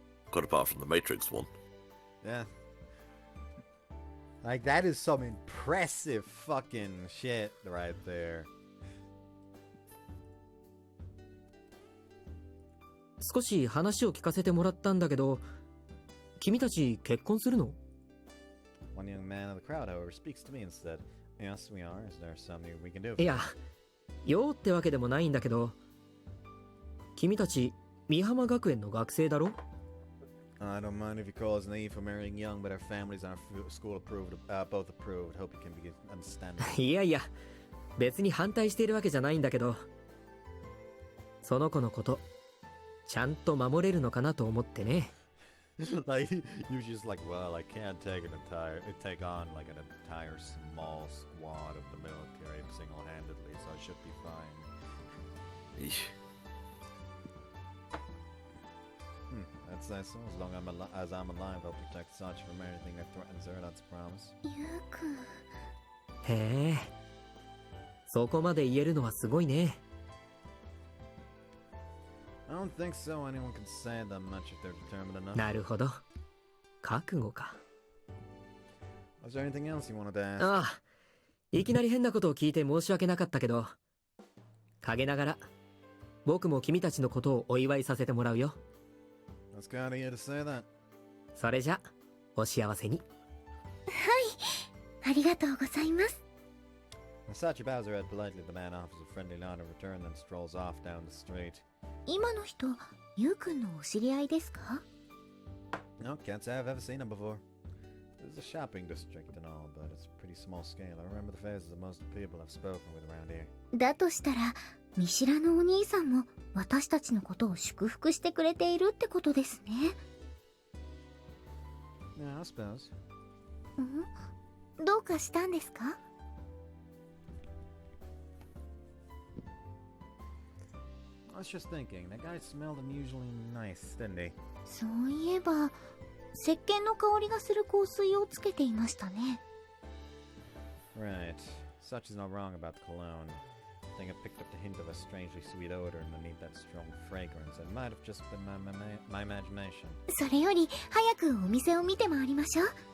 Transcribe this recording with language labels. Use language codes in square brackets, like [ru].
[en] Quite apart from the Matrix one. Yeah. Like, that is some impressive fucking shit right there. [ja] 少し話を聞かせてもらったんだけど、君たち結婚するの？ [en] One young man in the crowd, however, speaks to me and said, "Yes, we are. Is there something we can do?" [ja] いや、よってわけでもないんだけど、君たち美浜学園の学生だろ？ [en] I don't mind if you call us naive for marrying young, but our families and our school approved, both approved. Hope you can be understanding. [ja] いやいや、別に反対しているわけじゃないんだけど、その子のこと、ちゃんと守れるのかなと思ってね。 [en] Like, you're just like, well, I can't take on like an entire small squad of the military single-handedly, so I should be fine. Eesh. That's nice. So as long as I'm alive, I'll protect Sachi from anything that threatens her. That's a promise. [ja] ユウ君。へえ、そこまで言えるのはすごいね。 [en] I don't think so. Anyone can say that much if they're determined enough. [ja] なるほど。覚悟か。 [en] Was there anything else you wanted to ask? [ja] ああ、いきなり変なことを聞いて申し訳なかったけど、陰ながら僕も君たちのことをお祝いさせてもらうよ。 [en] That's kind of you to say that. [ja] それじゃ、お幸せに。ありがとうございます。 [en] Sachi bows her head politely. The man offers a friendly nod in return, then strolls off down the street. [ja] 今の人、ユウ君のお知り合いですか？ [en] No, can't say I've ever seen him before. There's a shopping district and all, but it's pretty small scale. I remember the faces of most of the people I've spoken with around here. [ja] だとしたら、見知らぬお兄さんも私たちのことを祝福してくれているってことですね。 [en] Yeah, I suppose. [ja] どうかしたんですか？ [en] I was just thinking, that guy smelled unusually nice, didn't he? [ja] そういえば、石鹸の香りがする香水をつけていましたね。 [en] Right. Sachi's not wrong about the cologne. I think I picked up the hint of a strangely sweet odor underneath that strong fragrance. It might have just been my imagination. [ja] それより、早くお店を見て回りましょう。